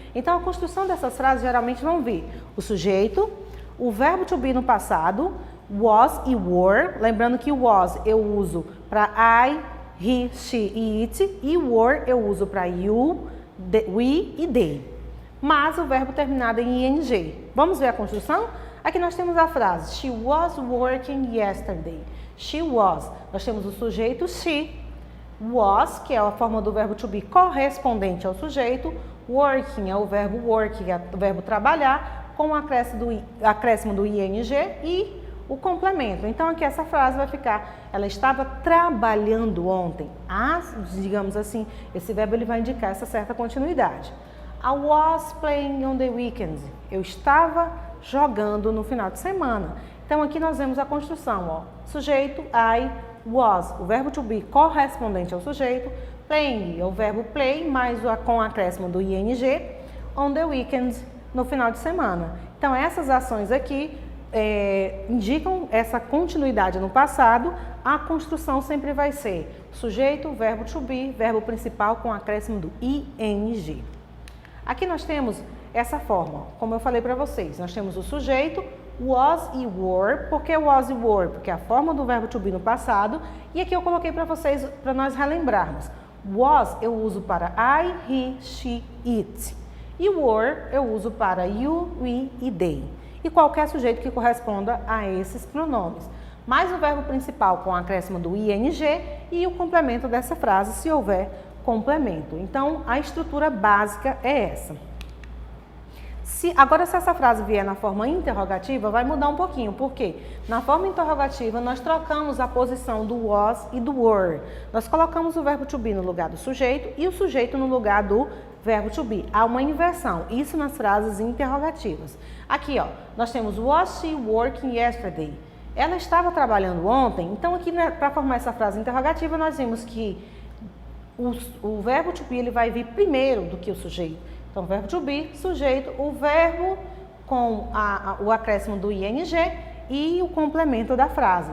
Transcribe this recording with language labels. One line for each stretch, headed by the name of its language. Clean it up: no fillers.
Portuguese: Então, a construção dessas frases geralmente vão vir o sujeito, o verbo to be no passado, was e were, lembrando que o was eu uso para I, he, she e it, e were eu uso para you, we e they. Mas o verbo terminado em ing. Vamos ver a construção? Aqui nós temos a frase
English: She was working yesterday. She was.
Portuguese: Nós temos o sujeito she. Was, que é a forma do verbo to be correspondente ao sujeito. Working é o verbo work, que é o verbo trabalhar, com o acréscimo do ing e o complemento. Então aqui essa frase vai ficar, ela estava trabalhando ontem. Digamos assim, esse verbo ele vai indicar essa certa continuidade.
English: I was playing on the weekends.
Portuguese: Eu estava jogando no final de semana. Então aqui nós vemos a construção, sujeito, I, was, o verbo to be correspondente ao sujeito, playing é o verbo play, mais com o acréscimo do ing,
English: on the weekends,
Portuguese: no final de semana. Então essas ações aqui indicam essa continuidade no passado. A construção sempre vai ser sujeito, verbo to be, verbo principal com acréscimo do ing. Aqui nós temos essa forma, como eu falei para vocês, nós temos o sujeito, was e were. Por que was e were? Porque é a forma do verbo to be no passado. E aqui eu coloquei para vocês, para nós relembrarmos. Was eu uso para I, he, she, it. E were eu uso para you, we e they. E qualquer sujeito que corresponda a esses pronomes. Mais o verbo principal com o acréscimo do ing e o complemento dessa frase, se houver complemento. Então, a estrutura básica é essa. Agora, se essa frase vier na forma interrogativa, vai mudar um pouquinho. Por quê? Na forma interrogativa, nós trocamos a posição do was e do were. Nós colocamos o verbo to be no lugar do sujeito e o sujeito no lugar do verbo to be. Há uma inversão. Isso nas frases interrogativas. Aqui, nós temos
English: was she working yesterday?
Portuguese: Ela estava trabalhando ontem. Então, aqui, para formar essa frase interrogativa, nós vimos que o verbo to be ele vai vir primeiro do que o sujeito. Então, verbo to be, sujeito, o verbo com o acréscimo do ing e o complemento da frase.